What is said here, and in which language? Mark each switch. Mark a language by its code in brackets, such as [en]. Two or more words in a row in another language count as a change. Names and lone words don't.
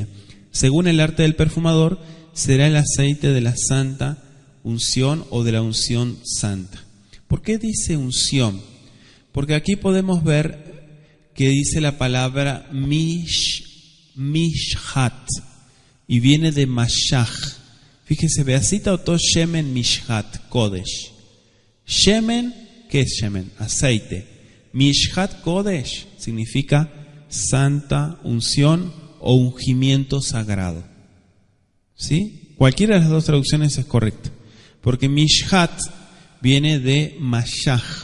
[es] Según el arte del perfumador, será el aceite de la santa unción o de la unción santa. ¿Por qué dice unción? Porque aquí podemos ver que dice la palabra mishhat y viene de mashach. Fíjese, [he] ועשית אותו שמן משחת קודש. [es] Shemen, ¿qué es shemen? Aceite. [he] משחת קודש [es] significa santa unción o ungimiento sagrado. ¿Sí? Cualquiera de las dos traducciones es correcta, porque mishhat viene de mashach.